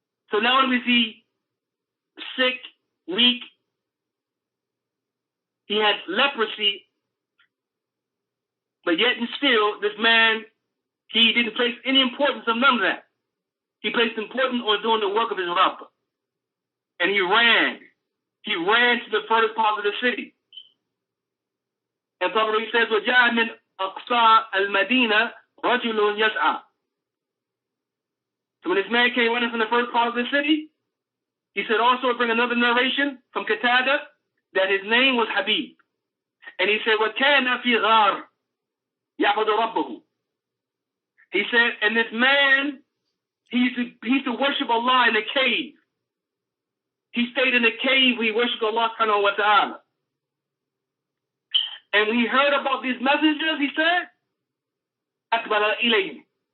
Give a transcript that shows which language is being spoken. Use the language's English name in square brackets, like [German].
[English] So not only is he sick, weak, he had leprosy, but yet and still, this man, he didn't place any importance on none of that. He placed importance on doing the work of his Rabb. And he ran to the furthest part of the city. And Tabari says, [Arabic] وَجَاءَ مِنْ أَقْصَى الْمَدِينَةِ رَجُلٌ يَسْعَى. [English] So when this man came running from the first part of the city, he said also, bring another narration from Qatada, that his name was Habib. And he said, [Arabic] وَكَانَ فِي غَارٍ يَعْبُدُ رَبَّهُ. [English] He said, and this man, he used to worship Allah in a cave. He stayed in a cave where he worshiped Allah subhanahu wa ta'ala. And when he heard about these messengers, he said, [Arabic] أَقْبَلَ إِلَيْهِمْ.